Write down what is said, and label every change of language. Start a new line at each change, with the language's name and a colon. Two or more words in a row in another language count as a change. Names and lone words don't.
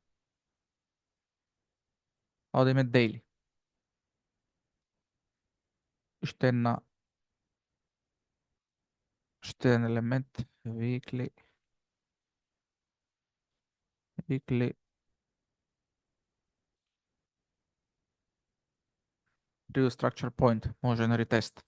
Macedonian: Одиме daily. Уште еден елемент,
English: weekly previous structure point,
Macedonian: може на ретест.